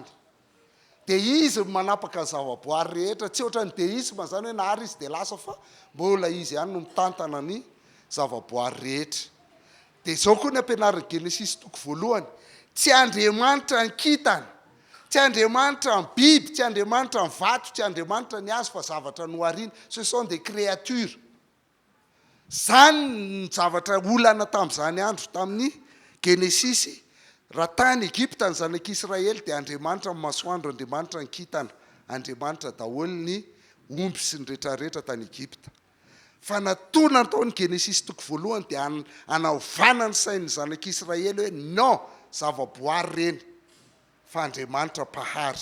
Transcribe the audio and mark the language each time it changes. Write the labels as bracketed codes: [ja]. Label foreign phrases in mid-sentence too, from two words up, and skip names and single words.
[mg] Dia izy manapaka ny zavaboary rehetra, tsy ohatran'ny deisma zany hoe nahary izy dia lasa, fa mbola izy ihany no mitantana ny zavaboary rehetra. Dia izao koa ny ampianarin'ny Genesis toko voalohany. Tsy Andriamanitra ny kintana, tsy Andriamanitra ny biby, tsy Andriamanitra ny vato, tsy Andriamanitra ny hazo, fa zavatra nohariana. [fr] Ce sont des créatures. [mg] Zany ny zavatra olana tamin'izany andro tamin'ny Genesisy raha tany Egypta ny zanak'Israely dia Andriamanitra ny masoandro, Andriamanitra ny kintana, Andriamanitra daholo ny omby sy ny rehetrarehetra tany Egypta. Fa natona taony Genesisy toko voalohany dia anaovana ny sain'ny zanak'Israely hoe non, zavaboary reny fa Andriamanitra pahary.